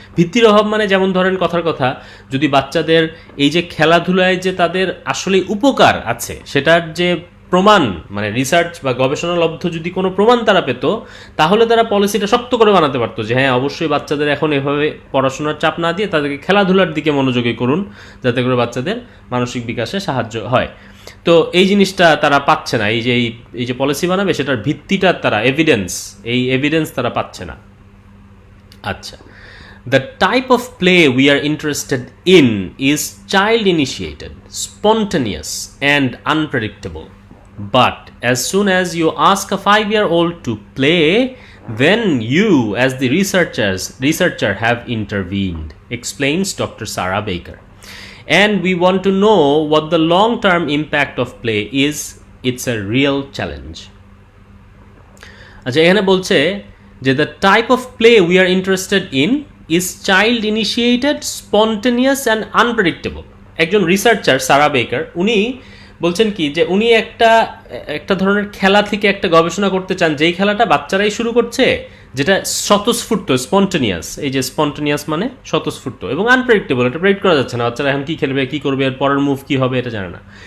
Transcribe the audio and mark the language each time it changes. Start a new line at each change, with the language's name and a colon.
Bangla: ভিত্তির অভাব মানে যেমন ধরেন কথার কথা, যদি বাচ্চাদের এই যে খেলাধুলায় যে তাদের আসলে উপকার আছে, সেটার যে প্রমাণ, মানে রিসার্চ বা গবেষণালব্ধ যদি কোনো প্রমাণ তারা পেত, তাহলে তারা পলিসিটা শক্ত করে বানাতে পারতো যে হ্যাঁ, অবশ্যই বাচ্চাদের এখন এভাবে পড়াশোনার চাপ না দিয়ে তাদেরকে খেলাধুলার দিকে মনোযোগী করুন, যাতে করে বাচ্চাদের মানসিক বিকাশে সাহায্য হয়। তো এই জিনিসটা তারা পাচ্ছে না, এই যে পলিসি বানাবে সেটার ভিত্তিটা তারা, এভিডেন্স তারা পাচ্ছে না।
English: আচ্ছা, the type of play we are interested in is child initiated, spontaneous and unpredictable. But as soon as you ask a 5-year-old to play, then you as the researcher have intervened, explains Dr. Sarah Baker. And we want to know what the long-term impact of play is. It's a real challenge.
Bangla: আচ্ছা, এখানে বলছে যে
English: the type of play we are interested in is child initiated, spontaneous and unpredictable.
Bangla: একজন researcher সারা বেকার, উনি বলছেন কি যে উনি একটা ধরনের খেলা থেকে একটা গবেষণা করতে চান, যেই খেলাটা বাচ্চারাই শুরু করছে, যেটা স্বতঃস্ফূর্ত, স্পন্টেনিয়াস। এই যে স্পন্টেনিয়াস মানে স্বতঃস্ফূর্ত, এবং আনপ্রেডিক্টেবল, এটা প্রেডিক্ট করা যাচ্ছে না বাচ্চারা এখন কি খেলবে, কি করবে, এর পরের মুভ কি হবে, এটা জানে না।